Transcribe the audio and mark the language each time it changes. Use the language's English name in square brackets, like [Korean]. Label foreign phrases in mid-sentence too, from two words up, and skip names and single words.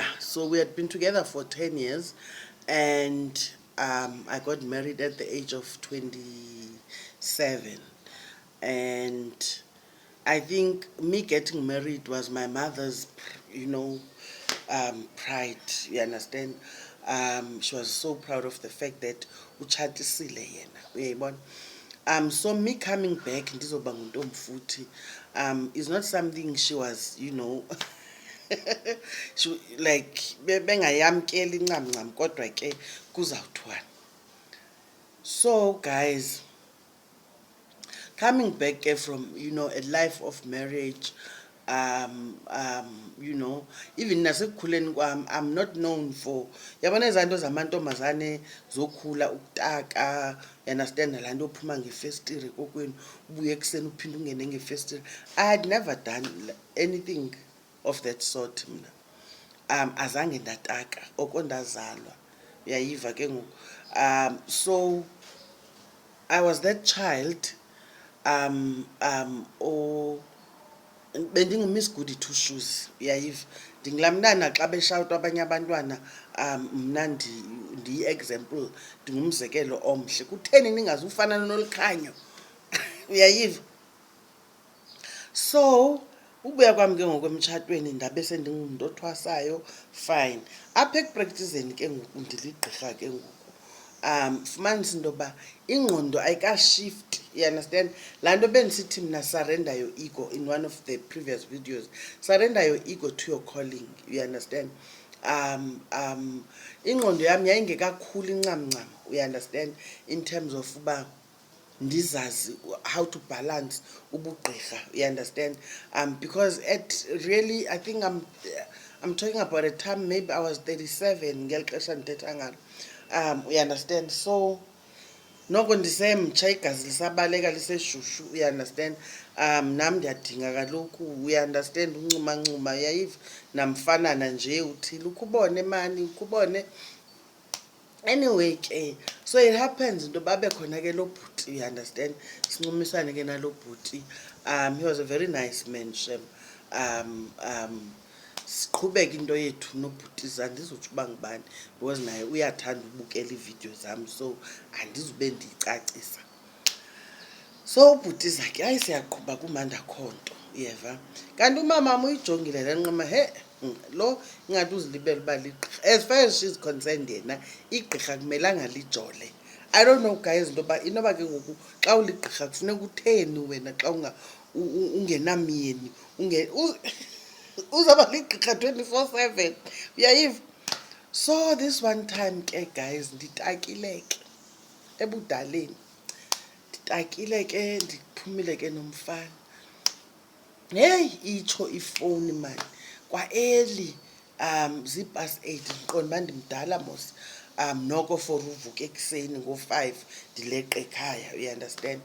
[English] So we had been together for 10 years, and I got married at the age of 27, and I think me getting married was my mother's, you know, pride. You understand? She was so proud of the fact that [Xhosa] uchatisile yena. Uyayibona? [English] So me coming back [Xhosa] ndizoba nguntombi futhi [English] is not something she was, you know, she, like [Xhosa] bengayamkeli incam ncam kodwa ke kuzawuthwana. [English] So guys, coming back from, you know, a life of marriage, you know, even [Xhosa] nasekukhuleni kwami, [English] I'm not known for, [Xhosa] yabona ezanto zamantombazane zokhula, ukutaka, [English] you understand, [Xhosa] laa nto ophuma ngefestire kokwenu ubuye ekuseni uphinde ungene ngefestire. [English] I had never done anything of that sort mna. [Xhosa] Azange ndataka oko ndazalwa, uyayiva ke ngoku. [English] So I was that child or bendingimiss goody two shoes, [Xhosa] uyayiva. Ndingulaa mntana xa beshawuta abanye abantwana, mna ndiyi-example, ndingumzekelo omhle. Kutheni ningazufana nolukhanyo? Uyayiva. So ubuya kwami ke ngoku emtshatweni ndabe sendingumntu othwasayo, fine. Apha ekuprektizeni ke ngoku ndiligqirha ke ngoku. Fumanisa into yoba ingqondo ayikashift, [English] you understand. [Xhosa] Laa nto bendisithi mna [English] surrender your ego in one of the previous videos, surrender your ego to your calling, you understand. [Xhosa] Ingqondo yam yayingekakhulu incam ncam, [English] you understand, in terms of [Xhosa] uba ndizazi [English] how to balance ubugqirha, you understand. Because at really, I think I'm talking about a time maybe I was 37 [Xhosa] ngeli xesha ndithetha ngalo. [English] You understand. [Xhosa] So noko ndisemtsha, igazi lisabaleka liseshushu, [English] you understand. [Xhosa] Nam ndiyadinga kaloku, [English] you understand, [Xhosa] uncumancuma, uyayiva, namfanana nje uthile, ukubone mani, ukubone. Anyway ke, so it happens into babe khona ke lo bhuti, [English] you understand, [Xhosa] sincumisane ke nalo bhuti. [English] He was a very nice man, [Xhosa] shem. Siqhubeka into yethu nobhutiza, andizotsho uba ngubani because naye uyathanda ubukela iividiyo zam, so andizube ndiyicacisa. So ubhutiza ke, hayi siyaqhuba kumanda akho nto, uyeva. Kanti umamam uyijongile le nqama, he, lo ingathi uzilibele uba ligqirha. [English] As far as she's concerned, [Xhosa] yena igqirha kumelanga lijole. [English] I don't know guys [Xhosa] intoba inoba ke ngoku xa uligqirha kufuneka utheni wena xa ungenamyeni uzaba ligqirha 24/7, uyayiva. [English] So this one time [Xhosa] ke guys, nditakile ke ebudaleni, nditakile ke, ndiphumile ke nomfana. Hey, itsho ifowuni mani kwa-early, zii-8:30, ndiqonda uba ndimdala mos. Noko for uvuka ekuseni ngo-5 ndileqe ekhaya, [English] you understand.